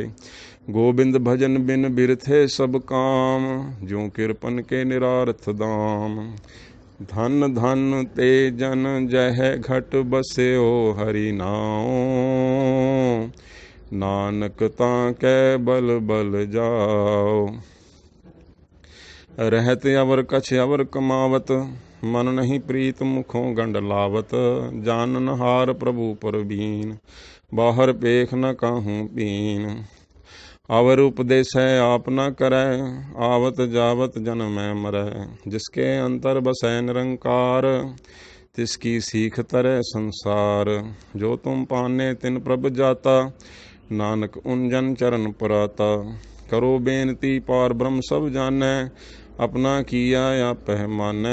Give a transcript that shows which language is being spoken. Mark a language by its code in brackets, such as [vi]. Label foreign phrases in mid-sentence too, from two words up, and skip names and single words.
[bra] गोबिंद भजन बिन बिरथे सब काम, ज्यों किरपन के निरार्थ दाम। धन धन ते जन जह घट बस्यो हरि नाम, नानक ताकै बल बल जाओ। रहत अवर कछ अवर कमावत, मन नहीं प्रीत मुखों गंड लावत। जानन हार प्रभु परबीन, बाहर पेख न काहूँ पीन। अवर उपदेश है आप न करै, आवत जावत जन्म मरै। जिसके अंतर बसै निरंकार, तिसकी सीख तरह संसार। जो तुम पाने तिन प्रभ जाता, नानक उन जन चरण पुराता। करो बेनती पार ब्रह्म सब जानै, अपना किया या पहमानै।